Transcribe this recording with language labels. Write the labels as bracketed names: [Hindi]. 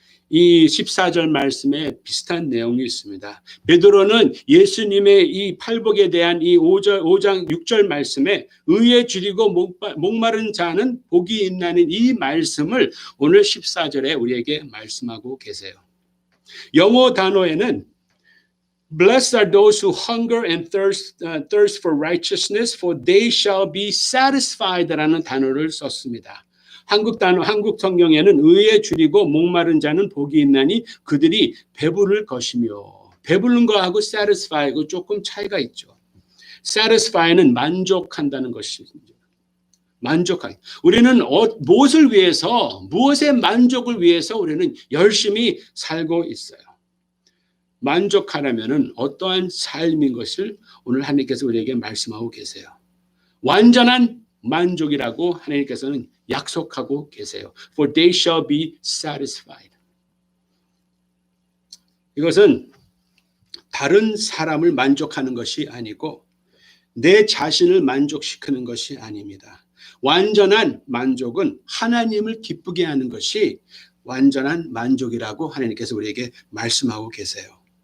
[Korean] 이 14절 말씀에 비슷한 내용이 있습니다. 베드로는 예수님의 이 팔복에 대한 이 5장 6절 말씀에 의에 줄이고 목마른 자는 복이 있나는 이 말씀을 오늘 14절에 우리에게 말씀하고 계세요. 영어 단어에는 [English] Blessed are those who hunger and thirst for righteousness, for they shall be satisfied [Korean] 라는 단어를 썼습니다. 한국 성경에는 의에 줄이고 목마른 자는 복이 있나니 그들이 배부를 것이며, 배부른 거하고 satisfy하고 조금 차이가 있죠. satisfy는 만족한다는 것이죠. 만족하기. 우리는 무엇을 위해서, 무엇의 만족을 위해서 우리는 열심히 살고 있어요. 만족하려면은 어떠한 삶인 것을 오늘 하나님께서 우리에게 말씀하고 계세요. 완전한 만족이라고 하나님께서는 약속하고 계세요. [English] For they shall be satisfied. [Korean] 이것은 다른 사람을 만족하는 것이 아니고 내 자신을 만족시키는 것이 아닙니다. 완전한 만족은 하나님을 기쁘게 하는 것이 완전한 만족이라고 하나님께서 우리에게 말씀하고 계세요.